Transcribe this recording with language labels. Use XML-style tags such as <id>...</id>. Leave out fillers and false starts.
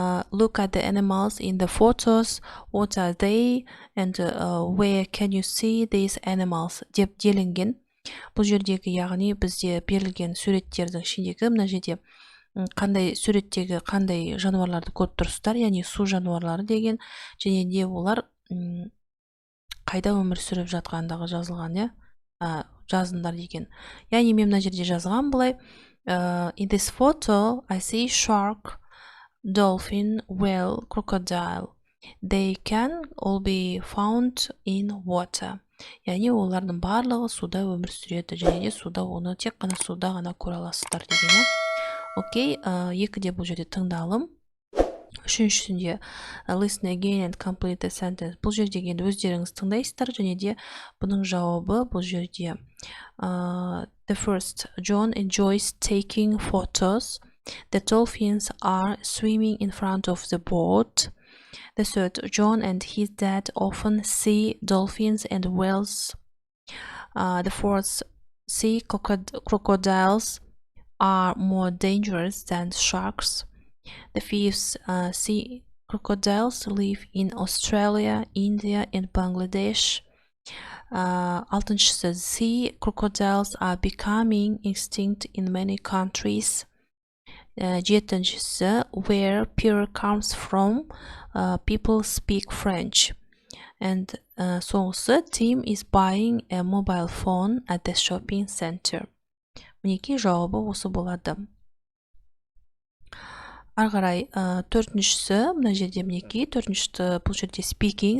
<en>Look at the animals in the photos. What are they and where can you see these animals</en> <kk>деп делінген. Бұл жердегі, яғни бізде берілген суреттердің ішіндегі мына жерде қандай суреттегі қандай жануарларды көріп тұрсыздар, яғни су жануарлары деген, және де олар қайда өмір сүріп жатқандығы жазылған, жазыңдар деген. Яғни мен мына жерде жазған былай:</kk> <en>in this photo I see shark, dolphin, whale, crocodile. They can all be found in water.</en> <kk>Яғни олардың барлығы суда өмір сүреді, және де суда, оны тек қана суда ғана көре аласыздар деген. Окей, екіде бұл жерде тыңдалым. Үшіншісінде</kk> <en>listen again and complete the sentence.</en> <kk>Бұл жерде енді өздеріңіз тыңдайсыздар, және де бұның жауабы бұл жерде.</kk> <en>The first, John enjoys taking photos. The dolphins are swimming in front of the boat. The third, John and his dad often see dolphins and whales. The fourth, sea crocodiles are more dangerous than sharks. The fifth, sea crocodiles live in Australia, India, and Bangladesh.</en> <kk>Алтыншысы,</kk> <en>sea crocodiles are becoming extinct in many countries. Жетіншісі, where Pierre comes from, people speak French. And</en> <kk>соңғысы,</kk> <en>Tim is buying a mobile phone at the shopping center.</en> <kk>Мінекей жауабы осы болады. Арғарай, төртіншісі, мына жерде мінекей, төртіншісі бұл жерде speaking.</kk>